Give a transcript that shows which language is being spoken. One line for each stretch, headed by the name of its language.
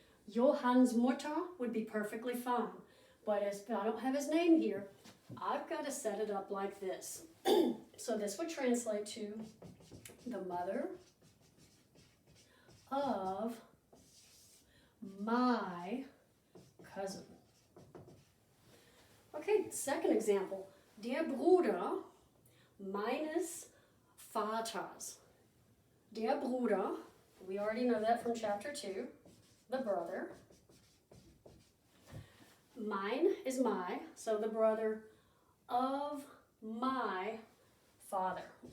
German: Johann's Mutter
English: would be perfectly fine, but if I don't have his name here, I've got to set it up like this. So this would translate to the mother of my cousin. Okay, second example.
German: Der Bruder meines Vaters. Der Bruder,
English: we already know that from chapter 2, the brother. Mein is my, so the brother of my father.